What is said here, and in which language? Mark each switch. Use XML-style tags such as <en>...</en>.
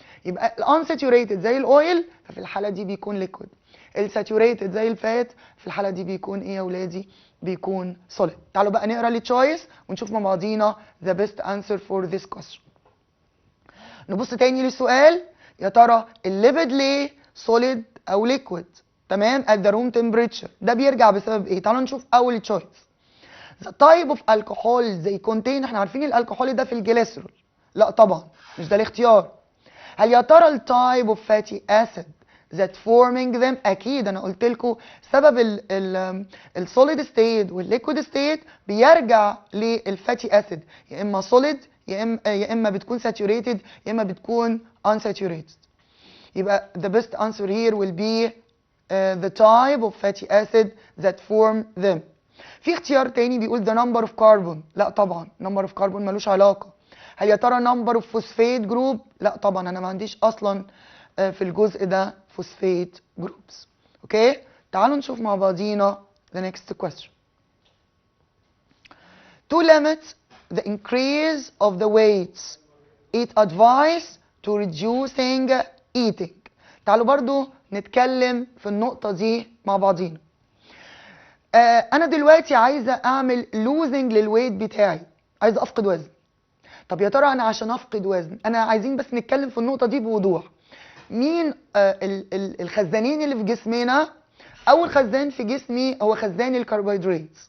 <ar>يبقى الانساتوريتد زي الاويل ففي الحاله دي بيكون ليكويد، الساتوريتد زي الفات في الحاله دي بيكون ايه يا اولادي؟ بيكون سوليد. تعالوا بقى نقرا التشويس ونشوف مع بعضينا</ar> <en>the best answer for this question.</en> <ar>نبص تاني للسؤال، يا ترى الليبيد ليه سوليد او ليكويد؟ تمام،</ar> <en>at the room temperature.</en> <ar>ده بيرجع بسبب ايه؟ تعالوا نشوف اول تشويس.</ar> <en>the type of alcohol they contain.</en> <ar>احنا عارفين الالكحول ده في الجليسرول. لا طبعا مش ده الاختيار. هل يا ترى التايب اوف فاتي اسيد</ar> <en>that forming them؟</en> <ar>اكيد انا قلت لكم سبب السوليد ستيت والليكويد ستيت بيرجع للفاتي اسيد، يا اما سوليد يا اما بتكون ساتوريتد يا اما بتكون unsaturated. يبقى</ar> <en>the best answer here will be the type of fatty acid that form them.</en> <ar>في اختيار تاني بيقول</ar> <en>the number of carbon.</en> <ar>لا طبعا</ar> <en>number of carbon</en> <ar>ملوش علاقة. هل يا ترى</ar> <en>number of phosphate group؟</en> <ar>لا طبعا أنا ما عنديش أصلا في الجزء ده phosphate groups. اوكي تعالوا نشوف مع بعضينا</ar> <en>the next question. To limit the increase of the weights, it advice to reducing eating.</en> <ar>تعالوا برضو نتكلم في النقطة دي مع بعضينا. أنا دلوقتي عايزة أعمل</ar> <en>losing</en> <ar>للويت بتاعي، عايزة أفقد وزن. طب يا ترى أنا عشان أفقد وزن، أنا عايزين بس نتكلم في النقطة دي بوضوح. مين الخزانين اللي في جسمنا؟ أول خزان في جسمي هو خزان الكربوهيدرات.</ar>